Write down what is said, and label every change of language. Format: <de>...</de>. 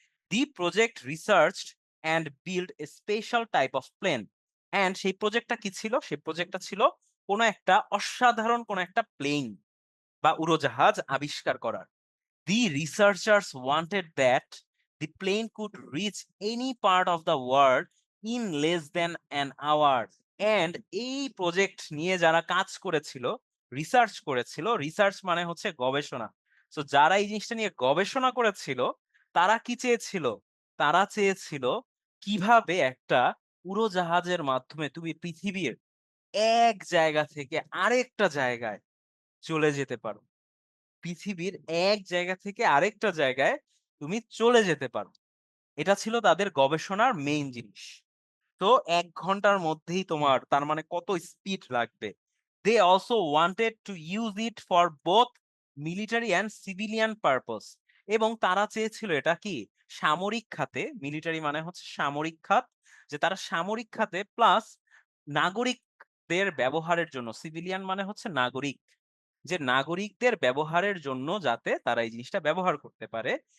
<en>The project researched and build a special type of plane.</en> <bn>And সেই প্রজেক্টটা কি ছিল? সেই প্রজেক্টটা ছিল কোনো একটা অসাধারণ কোনো একটা প্লেন বা উড়োজাহাজ আবিষ্কার করার।</bn> <en>The researchers wanted that the plane could reach any part of the world in less than an hour.</en> <bn>And এই প্রজেক্ট নিয়ে যারা কাজ করেছিল, রিসার্চ করেছিল, রিসার্চ মানে হচ্ছে গবেষণা। সো যারা এই জিনিসটা নিয়ে গবেষণা করেছিল, তারা কি চেয়েছিল? তারা চেয়েছিল কিভাবে একটা উড়োজাহাজের মাধ্যমে তুমি পৃথিবীর এক জায়গা থেকে আরেকটা জায়গায় চলে যেতে পারো। পৃথিবীর এক জায়গা থেকে আরেকটা জায়গায় তুমি চলে যেতে পারো। এটা ছিল তাদের গবেষণার মেইন জিনিস। তো ১ ঘন্টার মধ্যেই তোমার, তার মানে কত স্পিড লাগবে।</bn> <en>They also wanted to use it for both military and civilian purpose.</en> <bn>এবং তারা চেয়েছিল এটা কি সামরিক খাতে, মিলিটারি মানে হচ্ছে সামরিক খাত, যে তারা সামরিক খাতে প্লাস নাগরিকদের ব্যবহারের জন্য, সিভিলিয়ান মানে হচ্ছে নাগরিক, যে নাগরিকদের ব্যবহারের জন্য যাতে তারা এই জিনিসটা ব্যবহার করতে পারে।</bn>